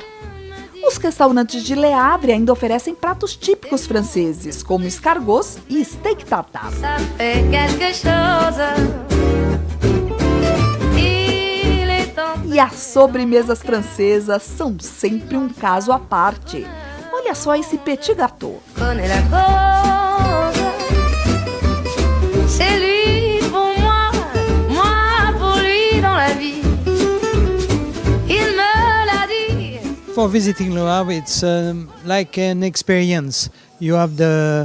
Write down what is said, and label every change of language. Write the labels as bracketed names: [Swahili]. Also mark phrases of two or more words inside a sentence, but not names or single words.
[Portuguese] Os restaurantes de Le Havre ainda oferecem pratos típicos franceses, como escargots e [French] steak tartare. [Portuguese] E as sobremesas francesas são sempre um caso à parte. Olha só esse [French] petit gâteau. [English] For visiting Le Havre, it's like an experience.